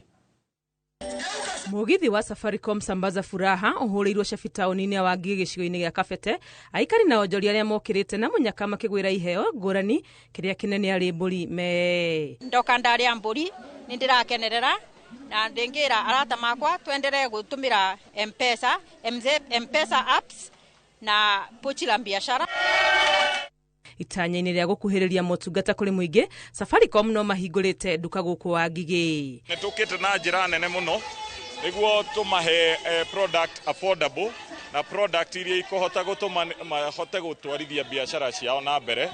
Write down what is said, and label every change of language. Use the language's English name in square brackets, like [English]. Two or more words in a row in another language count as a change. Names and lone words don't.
[Kikuyu] Mũgithi wa Safaricom Sambaza Furaha ũhũrĩirwo Shafi taũni-inĩ ya Wangigĩ gĩcigo-inĩ gĩa Kabete, aikari na onjoria arĩa mokĩrĩte na mũnyaka makĩgwĩra iheo ngũrani, kĩrĩa kĩnene arĩ mbũri me. Ndoka ndarĩa mbũri nĩ ndĩrakenerera na ndĩngĩra arata makwa twenderee gũtũmĩra M-Pesa apps na pochi la biashara. Itanya-inĩ rĩa gũkuhĩrĩria motungata kũrĩ mũingĩ, Safaricom no mahingũrĩte nduka gũkũ Wangigĩ. Nĩ tũkĩte na njĩra nene mũno nĩguo tũmahe [English] product affordable [Kikuyu] na product iria ikohota gũtũma mahote gũtwarithia biashara ciao na mbere.